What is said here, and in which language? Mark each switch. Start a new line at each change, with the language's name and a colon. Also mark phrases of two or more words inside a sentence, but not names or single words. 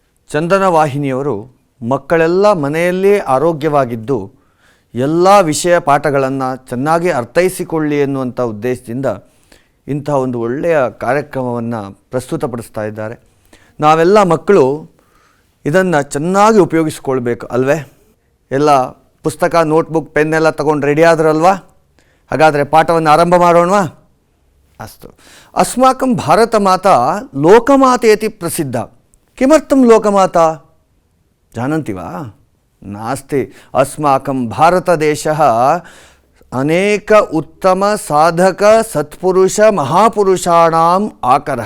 Kannada: ಚಂದನ ವಾಹಿನಿಯವರು ಮಕ್ಕಳೆಲ್ಲ ಮನೆಯಲ್ಲೇ ಆರೋಗ್ಯವಾಗಿದ್ದು ಎಲ್ಲ ವಿಷಯ ಪಾಠಗಳನ್ನು ಚೆನ್ನಾಗಿ ಅರ್ಥೈಸಿಕೊಳ್ಳಿ ಎನ್ನುವಂಥ ಉದ್ದೇಶದಿಂದ ಇಂಥ ಒಂದು ಒಳ್ಳೆಯ ಕಾರ್ಯಕ್ರಮವನ್ನು ಪ್ರಸ್ತುತಪಡಿಸ್ತಾ ಇದ್ದಾರೆ. ನಾವೆಲ್ಲ ಮಕ್ಕಳು ಇದನ್ನು ಚೆನ್ನಾಗಿ ಉಪಯೋಗಿಸ್ಕೊಳ್ಬೇಕು ಅಲ್ವೇ? ಎಲ್ಲ ಪುಸ್ತಕ, ನೋಟ್ಬುಕ್, ಪೆನ್ನೆಲ್ಲ ತಗೊಂಡು ರೆಡಿ ಆದ್ರಲ್ವಾ? ಹಾಗಾದರೆ ಪಾಠವನ್ನು ಆರಂಭ ಮಾಡೋಣವಾ?
Sanskrit: ಅಸ್ತು. ಅಸ್ಮಾಕಂ ಭಾರತ ಮಾತಾ ಲೋಕಮಾತೇತಿ ಪ್ರಸಿದ್ಧ. किमर्थं लोकमाता जानन्ति वा? नास्ति. अस्माकं भारतदेशः अनेक उत्तम साधक सत्पुरुष महापुरुषाणाम् आकरः.